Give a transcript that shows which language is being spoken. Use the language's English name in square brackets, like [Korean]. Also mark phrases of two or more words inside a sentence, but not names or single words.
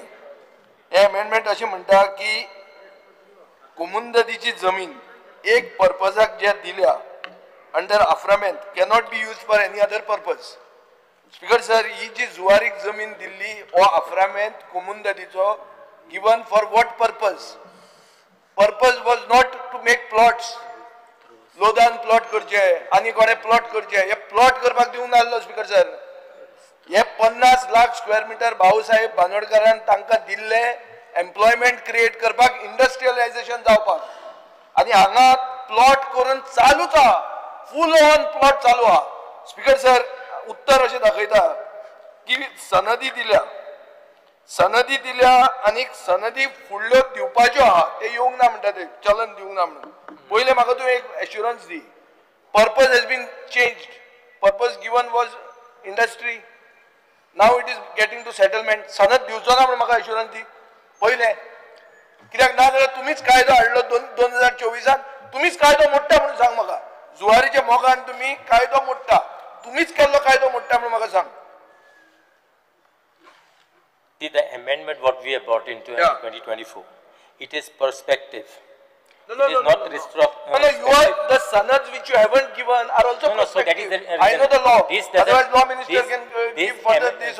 [Konkani] हें अमेंडमेंट अशें म्हणटा की कोमुंददीची जमीन एक पर्पजाक जे दिल्या अंडर अफ्रामेंत [English] cannot be use for any other purpose. [Konkani] स्पीकर सर, ही जी जुवारीक जमीन दिल्ली हो अफ्रामेंत कोमुंददीचो [English] given for what purpose? purpose was not to make plots, [Konkani] लोदान प्लॉट करचे आनी कोणे प्लॉट करचे, हे प्लॉट करपाक दिवंक नासलो. स्पीकर सर, हे 50 लाख [English] square meter [Konkani] भाऊसाहेब बांदोडकरान तांकां दिल्ले [English] employment create [Konkani] करपाक, इंडस्ट्रियलायझेशन जावपाक, आनी हांगा प्लॉट करून चालूच आहा, [English] full on plot [Konkani] चालू आहा. स्पीकर सर, उत्तर अशें दाखयता की सनदी दिल्या आनी सनदी फुडल्यो दिवपाच्यो आहा ते येवंक ना म्हणटा, ते चलन दिवंक ना म्हणून. पयले म्हाका तूं एक एश्युरन्स दी. [English] Purpose has been changed. Purpose given was industry, now it is getting to settlement. [Konkani] सनद दिवचो ना म्हणून म्हाका एश्युरन्स दी पयले. कित्याक ना जाल्यार तुमीच कायदो हाडलो 2024 तुमीच कायदो मोडटा म्हणून सांग म्हाका. जुवारीच्या मोगान तुम्ही कायदो मोडटा, तुम्हीच केल्लो कायदो मोडटा म्हणून म्हाका सांग. [English] See, the amendment what we have brought into 2024, it is perspective. No, it is not you are the sanads which you haven't given are also perspective. So that is I know the law. Otherwise, law minister can give further this.